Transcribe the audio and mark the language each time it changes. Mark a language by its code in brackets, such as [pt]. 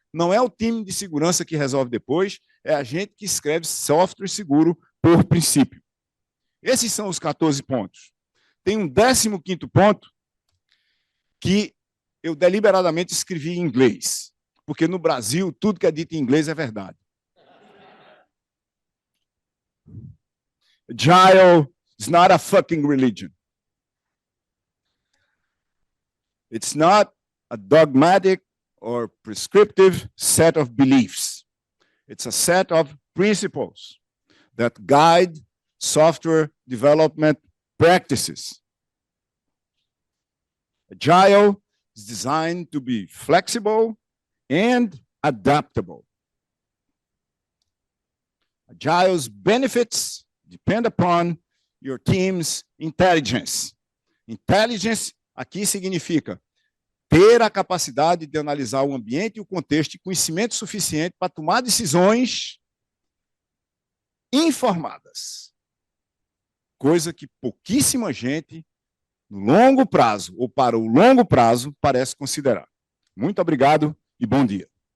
[pt] Não é o time de segurança que resolve depois, é a gente que escreve software seguro por princípio. Esses são os 14 pontos. Tem um 15º ponto que eu deliberadamente escrevi em inglês, porque no Brasil tudo que é dito em inglês é verdade. [en] Agile is not a fucking religion. It's not a dogmatic or prescriptive set of beliefs. It's a set of principles that guide software development practices. Agile is designed to be flexible and adaptable. Agile's benefits depend upon your team's intelligence. [pt] Intelligence aqui significa ter a capacidade de analisar o ambiente e o contexto e conhecimento suficiente para tomar decisões informadas. Coisa que pouquíssima gente, no longo prazo ou para o longo prazo, parece considerar. Muito obrigado e bom dia.